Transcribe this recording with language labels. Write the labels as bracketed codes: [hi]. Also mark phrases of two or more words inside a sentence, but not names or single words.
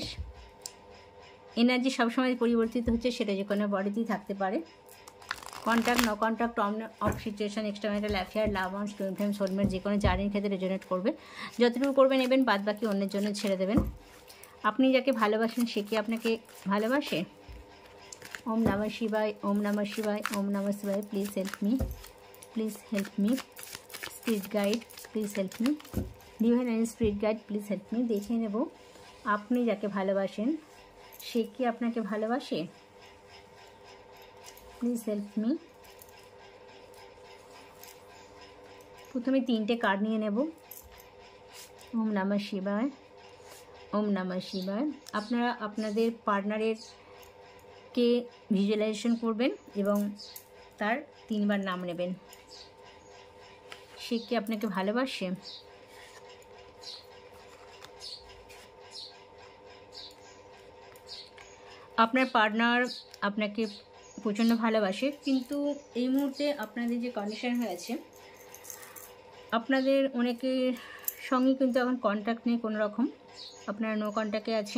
[bn] এনার্জি সবসময় পরিবর্তিত হচ্ছে, সেটা যে কোনো বডিতেই থাকতে পারে। [en] contact, no contact, on off situation, extramarital affair, love on, twin flame, soulmate, [bn] যে কোনো জার্নির ক্ষেত্রে রেজোনেট করবে। যতটুকু করবে নেবেন, বাদ বাকি অন্যের জন্য ছেড়ে দেবেন। আপনি যাকে ভালোবাসেন সে কি আপনাকে ভালোবাসে। [sa] ओम नमः शिवाय, ओम नमः शिवाय, ओम नमः शिवाय। [en] Please help me, please help me. Spirit guide, please help me. Divine and spirit guide, please help me. [bn] দেখে নেব আপনি যাকে ভালোবাসেন সে কি আপনাকে ভালোবাসে। [en] please help me. [bn] প্রথমে তিনটে কার্ড নিয়ে নেব। [sa] ওম নমঃ শিবায়, ওম নমঃ শিবায়। [bn] আপনারা আপনাদের পার্টনারের কে ভিজুয়ালাইজেশন করবেন এবং তার 3 বার নাম নেবেন। সে কি আপনাকে ভালোবাসে। আপনার পার্টনার আপনাকে প্রচণ্ড ভালোবাসে, কিন্তু এই মুহূর্তে আপনাদের যে কন্ডিশন হয়েছে, আপনাদের অনেকের সঙ্গে কিন্তু এখন কন্ট্যাক্ট নেই কোনো রকম, আপনারা [en] no contact [bn] আছেন।